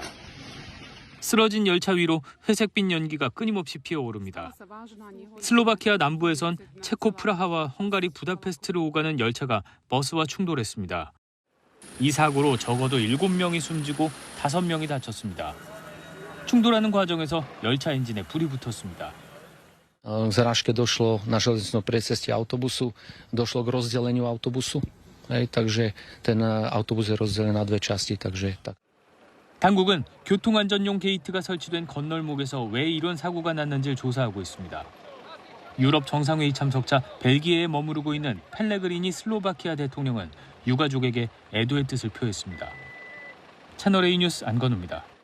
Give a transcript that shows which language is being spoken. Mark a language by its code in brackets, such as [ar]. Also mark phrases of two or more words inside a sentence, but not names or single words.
[ko] 쓰러진 열차 위로 회색빛 연기가 끊임없이 피어오릅니다. 슬로바키아 남부에선 체코 프라하와 헝가리 부다페스트로 오가는 열차가 버스와 충돌했습니다. 이 사고로 적어도 7명이 숨지고 5명이 다쳤습니다. 충돌하는 과정에서 열차 엔진에 불이 붙었습니다. [sk] K zrážke došlo na železničnom prieceste autobusu, došlo k rozdeleniu autobusu, takže ten autobus je rozdelený na dve časti, takže tak. [ko] 당국은 교통안전용 게이트가 설치된 건널목에서 왜 이런 사고가 났는지를 조사하고 있습니다. 유럽 정상회의 참석자 벨기에에 머무르고 있는 펠레그리니 슬로바키아 대통령은 유가족에게 애도의 뜻을 표했습니다. 채널A 뉴스 안건우입니다.